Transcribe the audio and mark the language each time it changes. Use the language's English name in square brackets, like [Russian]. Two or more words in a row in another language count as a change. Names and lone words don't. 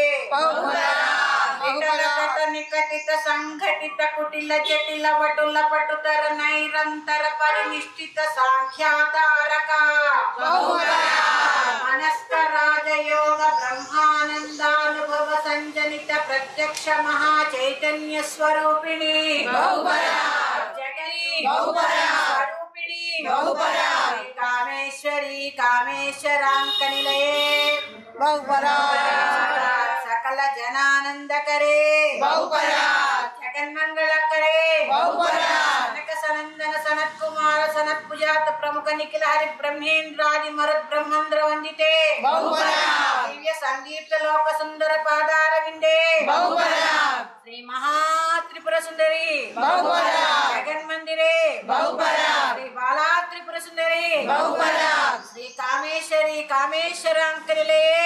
[Sanskrit] నికటిత సంఘటిత కుటిల జటిల వటుల పటుతర నైరంతర పరినిష్ఠిత సాంఖ్యాతారక మనస్క రాజయోగ బ్రహ్మానందానుభవ సంజనిత ప్రత్యక్ష మహా చైతన్య స్వరూపిణి జగని స్వరూపిణి కామేశ్వరి కామేశ్వరాంకనిలయే सकल जनानंद करे जगन्मंगल करे जनक सनंदन सनत कुमार सनत पुजात प्रमुख निखिल हरि ब्रह्मेन्द्रादि मरुत ब्रह्मंद्र वंदिते दिव्य संगीत लोक सुंदर पादार विंदे श्री महात्रिपुर सुंदरी जगन मंदिरे श्री बाला त्रिपुर सुंदरी श्री कामेश्वरी कामेश्वरांकनिले